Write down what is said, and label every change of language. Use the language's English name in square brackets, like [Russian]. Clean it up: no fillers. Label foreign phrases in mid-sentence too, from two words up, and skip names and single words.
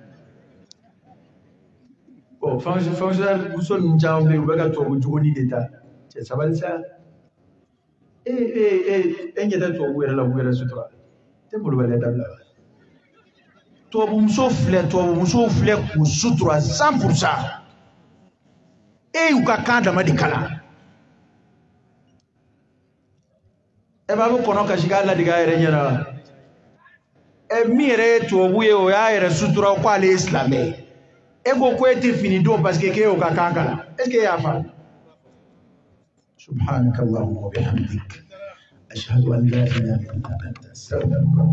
[French] bon fonctionnaire [Bambara] muso ninnu caman bɛ yen u bɛ ka tubabu jogoni de ta cɛ sabali sa e ɲɛ tɛ tubabu yɛrɛ la u yɛrɛ sutura tɛ malobaliya dabila wa tubabumuso filɛ k'u sutura 100% e y'u ka kan dama de kalan e b'a bɛ kɔnɔ kasi k'a ladege a yɛrɛ ɲɛna wa min yɛrɛ ye tubabu ye o y'a yɛrɛ sutura ko ale ye silamɛ ye e ko e tɛ fini don [French] parce que [Bambara] k'e y'u ka kan kalan [French] est ce que [Bambara] e y'a faamu [Arabic] سبحانك اللهم وبحمدك أشهد أن لا إله إلا أنت أستغفرك